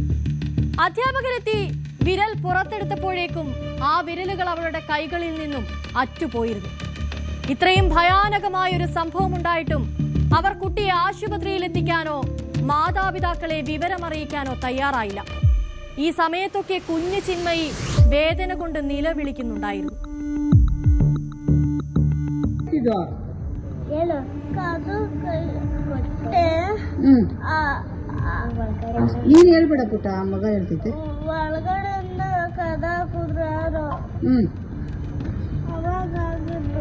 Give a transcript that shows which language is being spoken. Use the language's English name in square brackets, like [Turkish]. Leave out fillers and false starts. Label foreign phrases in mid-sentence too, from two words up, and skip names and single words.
[Malayalam] അധ്യാപകരെത്തി വിരൽ പുറത്തെടുത്തപ്പോഴേക്കും ആ വിരലുകൾ അവളുടെ കൈകളിൽ നിന്നും അറ്റുപോയിരുന്നു. ഇത്രയും ഭയാനകമായ ഒരു സംഭവം ഉണ്ടായിട്ടും അവർ കുട്ടിയെ ആശുപത്രിയിൽ എത്തിക്കാനോ മാതാപിതാക്കളെ വിവരമറിയിക്കാനോ തയ്യാറായില്ല. ഈ സമയത്തൊക്കെ കുഞ്ഞു ചിന്മയി വേദന കൊണ്ട് നിലവിളിക്കുന്നുണ്ടായിരുന്നു. [Kannada] ನೀನ್ ಹೇಳ್ಬೇಡ ಪುಟ್ಟ, ಮಗ ಹೇಳ್ತೈತೆ. ಒಳಗಡೆಯಿಂದ ಕದ ಕುದ್ರ ಯಾರು ಅವಾಗಿದ್ದು